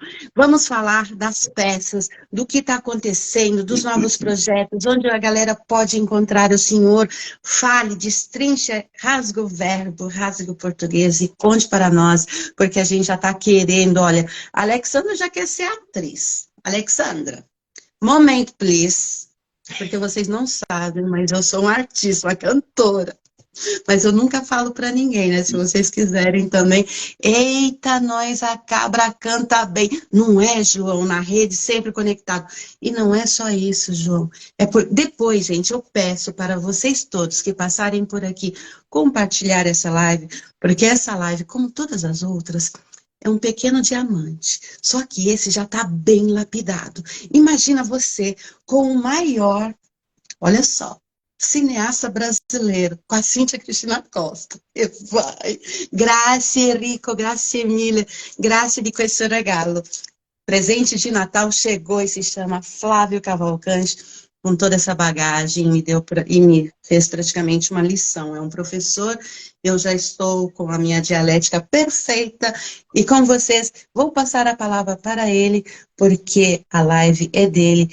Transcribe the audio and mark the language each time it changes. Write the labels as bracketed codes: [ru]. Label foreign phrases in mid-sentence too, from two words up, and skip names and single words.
[pt] Vamos falar das peças, do que está acontecendo, dos novos projetos, onde a galera pode encontrar o senhor. Fale, destrinche, rasgue o verbo, rasgue o português e conte para nós, porque a gente já está querendo. Olha, a Alexandra já quer ser atriz. Alexandra, [en] moment, please. [pt] Porque vocês não sabem, mas eu sou uma artista, uma cantora. Mas eu nunca falo para ninguém, né? Se vocês quiserem também. Eita, nós, a cabra canta bem. Não é, João? Na rede, sempre conectado. E não é só isso, João. Depois, gente, eu peço para vocês todos que passarem por aqui compartilhar essa live, porque essa live, como todas as outras, é um pequeno diamante. Só que esse já está bem lapidado. Imagina você com o maior, olha só, cineasta brasileiro, com a Cíntia Cristina Costa. E vai. [it] Grazie Enrico, grazie mille, grazie di questo regalo. [pt] Presente de Natal chegou e se chama Flávio Cavalcante, com toda essa bagagem, e me fez praticamente uma lição. É um professor, eu já estou com a minha dialética perfeita, e com vocês vou passar a palavra para ele, porque a live é dele.